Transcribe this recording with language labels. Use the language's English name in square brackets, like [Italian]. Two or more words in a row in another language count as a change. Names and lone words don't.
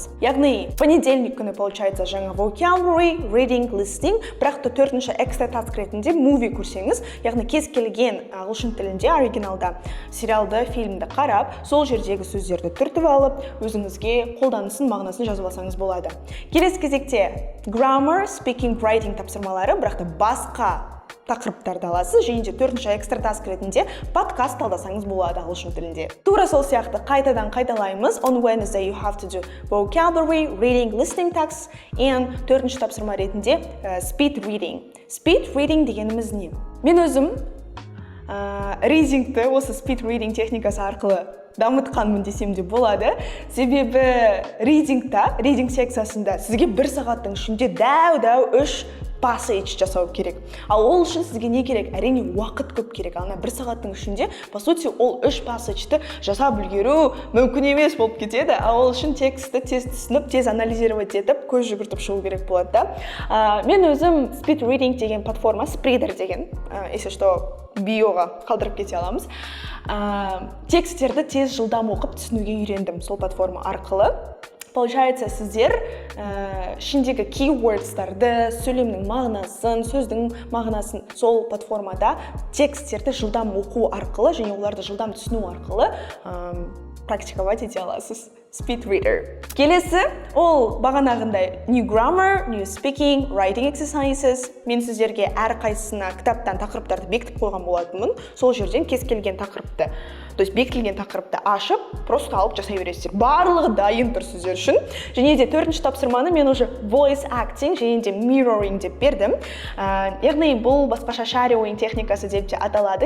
[Kazakh] Яғни понедельник күні получается жаңа [English] vocabulary, reading, listening, [Kazakh] бірақ та төртінші [English] extra task [Kazakh] ретінде movie көрсеңіз, яғни кез келген ағылшын тілінде оригиналда сериалды, фильмді қарап, сол жердегі сөздерді түртіп алып, өзіңізге қолданысын, мағынасын жазып алсаңыз болады. Келесі кезекте [English] grammar, speaking, writing [Kazakh] тапсырмалары, бірақ та басқа тақырыптарды аласыз, және де төртінші [English] extra task [Kazakh] ретінде подкаст талдасаңыз болады ағылшын тілінде. Тура сол сияқты қайтадан қайталаймыз. [English] On Wednesday you have to do vocabulary, reading, listening tasks, and [Kazakh] төртінші тапсырма ретінде [English] speed reading. Speed reading [Kazakh] дегеніміз не? Мен өзім readingті осы [English] speed reading [Kazakh] техникасы арқылы дамытқанмын десем де болады. Себебі reading секциясында сізге 1 сағаттың ішінде дәу 3 passage жасау керек. Ал ол үшін сізге не керек? Әрине уақыт көп керек. Ана 1 сағаттың ішінде, [Russian] по сути, [Kazakh] ол 3 passage'ті жасап үлгеру мүмкін емес болып кетеді. Ал ол үшін текстті тез түсініп, тез анализировать етіп, көз жүгіртіп шығу керек болады да. Мен өзім [English] speed reading [Kazakh] деген платформа, Spreader деген, [Russian] если что, [Kazakh] биоға қалдырып кете аламыз. Тексттерді тез жылдам оқып түсінуге үйрендім сол платформа арқылы. Получается, сіздер ішіндегі keywords'тарды, сөйлемнің мағынасын, сөздің мағынасын сол платформада тексттерді жылдам оқу арқылы және оларды жылдам түсіну арқылы практиковать ете аласыз. [English] Speed reader. [Kazakh] Келесі, ол бағанағындай [English] new grammar, new speaking, writing exercises. [Kazakh] Мен сіздерге әр қайсысына кітаптан тақырыптарды бекітіп қойған болатынмын. Сол жерден кез келген тақырыпты, [Russian] то есть [Kazakh] бекітілген тақырыпты ашып, просто алып жасай бересіздер. Барлығы дайын тұр сіздер үшін. Және де төртінші тапсырманы мен уже [English] voice acting [Kazakh] және де mirroring деп бердім. Яғни бұл басқаша shadowing техникасы деп те аталады.